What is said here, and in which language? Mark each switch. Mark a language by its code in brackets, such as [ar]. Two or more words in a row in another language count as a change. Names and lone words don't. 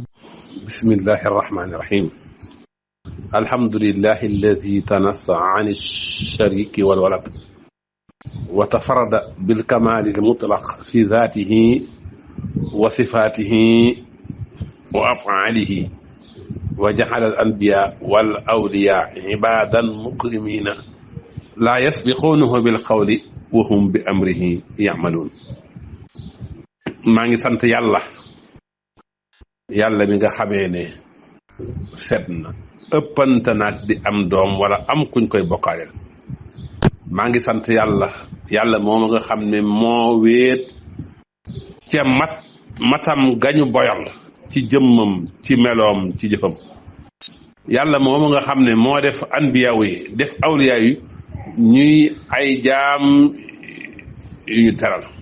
[ar] بسم الله الرحمن الرحيم الحمد لله الذي تنصى عن الشريك والولد وتفرد بالكمال المطلق في ذاته وصفاته وأفعاله وجعل الأنبياء والأولياء عبادا مكرمين لا يسبقونه بالقول وهم بأمره يعملون [wo] maa ngi sant yàlla mi nga xamee ne set na ëppante naag di am doom wala am kuñ koy bokkaaleel maa ngi sant yàlla moom nga xam ne moo wéet ca matam gañu boyal ci jëmmam ci meloom ci jëfam yàlla moom nga xam ne moo def anbiyaaw yi def awliyaa yi ñuy ay jaam yu ñu teral